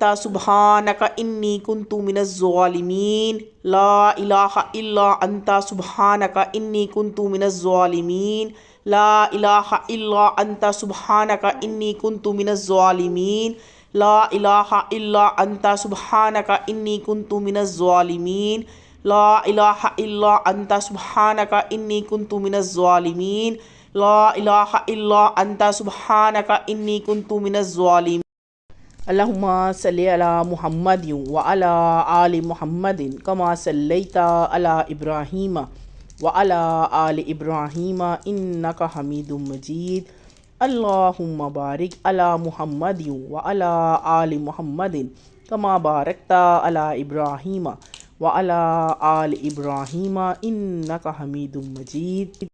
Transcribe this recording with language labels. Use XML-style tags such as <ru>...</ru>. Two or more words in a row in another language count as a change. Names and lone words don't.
<ar>سبحانک انی کنت من الظالمین لا الہ الا انت سبحانک انی کنت من الظالمین لا الہ الا انت سبحانک انی کنت من الظالمین لا الہ الا انت سبحانک انی کنت من الظالمین لا الہ الا انت سبحانک انی کنت من الظالمین لا الہ الا انت سبحانک انی کنت من الظالمین اللہم صلی علی محمد وعلی آل محمد کما صلیت علی ابراہیم وعلی آل ابراہیم انک حمید مجید اللہم بارک علی محمد وعلی آل محمد کما بارکت علی ابراہیم وعلی آل ابراہیم انک حمید مجید</ar>